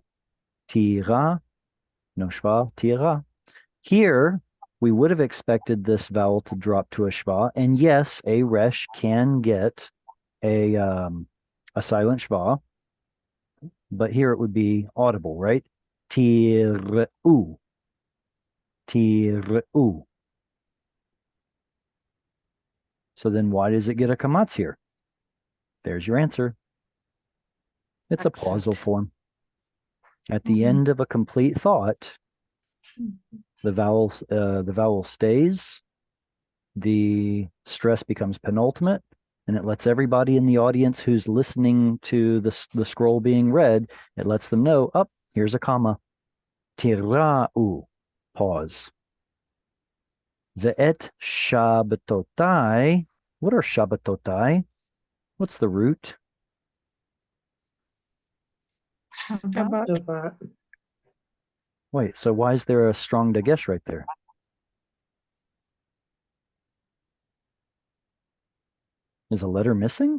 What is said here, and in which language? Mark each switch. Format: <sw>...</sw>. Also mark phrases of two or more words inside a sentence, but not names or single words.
<en>Tira, no shva, tira. Here, we would have expected this vowel to drop to a shva. And yes, a resh can get a silent shva. But here it would be audible, right?</en> <he>תירו. תירו.</he> <en>So then why does it get a kamatz here? There's your answer. It's a pausal form. At the end of a complete thought, the vowel stays, the stress becomes penultimate, and it lets everybody in the audience who's listening to the scroll being read, it lets them know, Here's a comma. Tira'u. Pause.</en> <he>ואת שבתותי.</he> <en>What are shabbatotai? What's the root? Shabbat. Wait, so why is there a strong dagesh right there? Is a letter missing?</en>